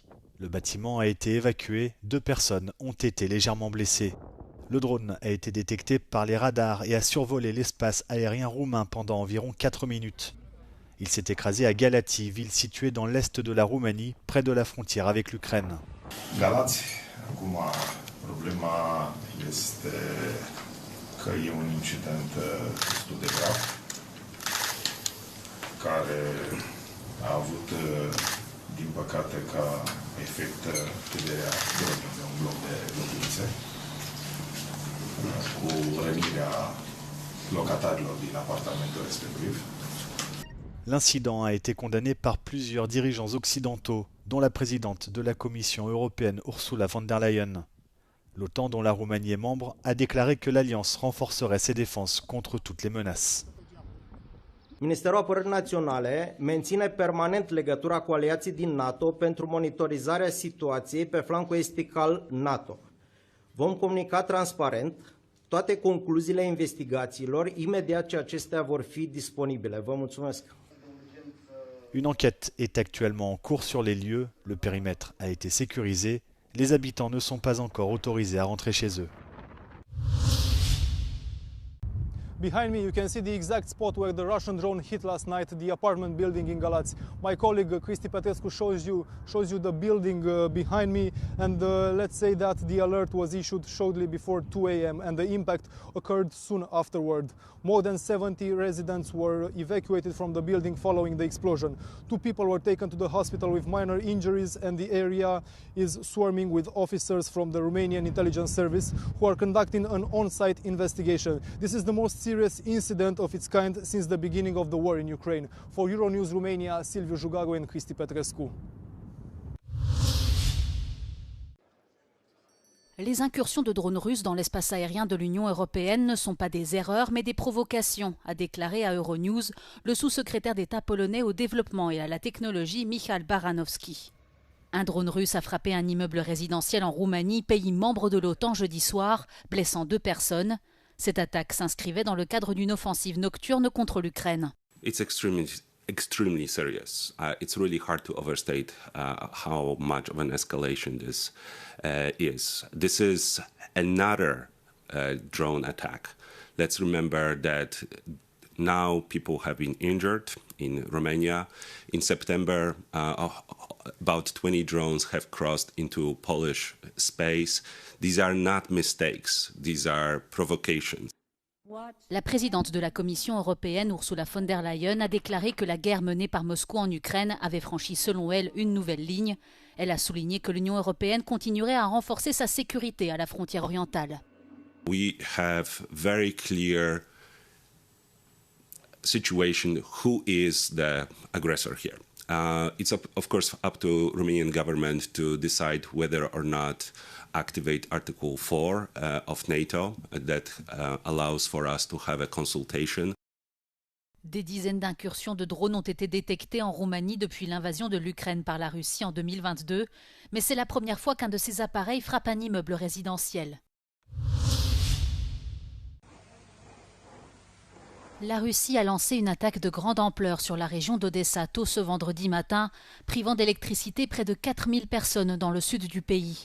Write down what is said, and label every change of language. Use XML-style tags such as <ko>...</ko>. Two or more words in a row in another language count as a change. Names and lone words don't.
<fr>Le bâtiment a été évacué, 2 personnes ont été légèrement blessées. Le drone a été détecté par les radars et a survolé l'espace aérien roumain pendant environ 4 minutes. Il s'est écrasé à Galați, ville située dans l'est de la Roumanie, près de la frontière avec l'Ukraine.</fr> <ro>Galați, acum problema este că e un incident destul de grav care a avut, din păcate, ca efect căderea dronului de un bloc de locuințe cu rănirea locatarilor din apartamentul respectiv.</ro> <fr>L'incident a été condamné par plusieurs dirigeants occidentaux, dont la présidente de la Commission européenne Ursula von der Leyen. L'OTAN, dont la Roumanie est membre, a déclaré que l'Alliance renforcerait ses défenses contre toutes les menaces.</fr> <ro>Ministerul Apărării Naționale menține permanent legătura cu aliații din NATO pentru monitorizarea situației pe flancul estic al NATO. Vom comunica transparent toate concluziile investigațiilor imediat ce acestea vor fi disponibile. Vă mulțumesc!</ro> <fr>Une enquête est actuellement en cours sur les lieux, le périmètre a été sécurisé, les habitants ne sont pas encore autorisés à rentrer chez eux.</fr> <en>Behind me you can see the exact spot where the Russian drone hit last night the apartment building in Galați. My colleague Cristi Petrescu shows you the building behind me, and let's say that the alert was issued shortly before 2 a.m. and the impact occurred soon afterward. More than 70 residents were evacuated from the building following the explosion. 2 people were taken to the hospital with minor injuries, and the area is swarming with officers from the Romanian Intelligence Service who are conducting an on-site investigation. This is the most serious incident of its kind since the beginning of the war in Ukraine. For Euronews Romania, Silviu Jugaru and Cristi Petrescu.</en> <fr>Les incursions de drones russes dans l'espace aérien de l'Union européenne ne sont pas des erreurs, mais des provocations, a déclaré à Euronews le sous-secrétaire d'État polonais au développement et à la technologie Michał Baranowski. Un drone russe a frappé un immeuble résidentiel en Roumanie, pays membre de l'OTAN jeudi soir, blessant 2 personnes. Cette attaque s'inscrivait dans le cadre d'une offensive nocturne contre l'Ukraine.</fr> <en>It's extremely serious. It's really hard to overstate how much of an escalation this is. This is another drone attack. Let's remember that now people have been injured in Romania. In September, about 20 drones have crossed into Polish space. These are not mistakes, these are provocations.</en> <fr>La présidente de la Commission européenne, Ursula von der Leyen, a déclaré que la guerre menée par Moscou en Ukraine avait franchi, selon elle, une nouvelle ligne. Elle a souligné que l'Union européenne continuerait à renforcer sa sécurité à la frontière orientale.</fr> <en>We have very clear situation who is the aggressor here. It's of course up to Romanian government to decide whether or not activate Article 4 of NATO that allows for us to have a consultation.</en> <fr>Des dizaines d'incursions de drones ont été détectées en Roumanie depuis l'invasion de l'Ukraine par la Russie en 2022, mais c'est la première fois qu'un de ces appareils frappe un immeuble résidentiel. La Russie a lancé une attaque de grande ampleur sur la région d'Odessa tôt ce vendredi matin, privant d'électricité près de 4000 personnes dans le sud du pays.</fr>